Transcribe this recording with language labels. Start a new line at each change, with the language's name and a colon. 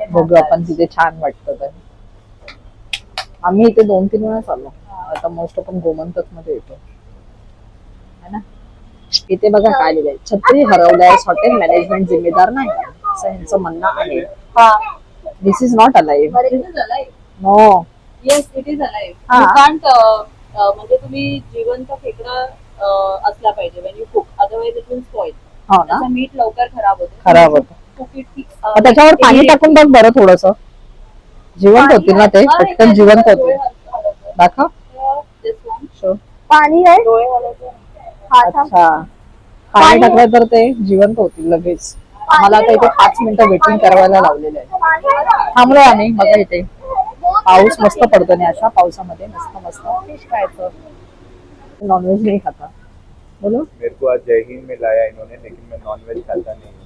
Marathi: बघू आपण तिथे छान वाटतं तर. आम्ही इथे 2-3 वेळा चाललो. आता मोस्ट आपण गोमंतक मध्ये येतो है ना. इथे बघा काय लिहिलंय, छत्री हरवल्यास हॉटेल मॅनेजमेंट जिम्मेदार नाही असं यांचं म्हणणं आहे.
English: This is not alive. But it is alive. No. Yes, it is alive.
Marathi: हा.
English: You can't
Marathi: म्हणजे तुम्ही जिवंत खेकडा असला पाहिजे
English: when you cook, otherwise it will spoil.
Marathi: हो ना, त्याचं मीठ लवकर खराब होतं. खराब होतं.
English: Cook it,
Marathi: मग त्याच्यावर पाणी टाकून बघ बरं थोडस, जिवंत होतील ना ते, पटकन जिवंत होतील. दाखव.
English: Show.
Marathi: पाणी आहे अच्छा, पाणी टाकलं तर ते जिवंत होतील लगेच. आम्हाला आता इथे 5 मिनिटं वेटिंग करायला लावलेलं आहे. थांबलो आम्ही. बघा इथे पाऊस मस्त पडतो आणि अशा पावसामध्ये मस्त मस्त फिश खायचं.
Hindi: नॉनव्हेज नहीं खाता. बोलो. मेरे को आज जय हिंद में लाया इन्होंने, लेकिन मैं नॉनवेज खाता नहीं हूँ.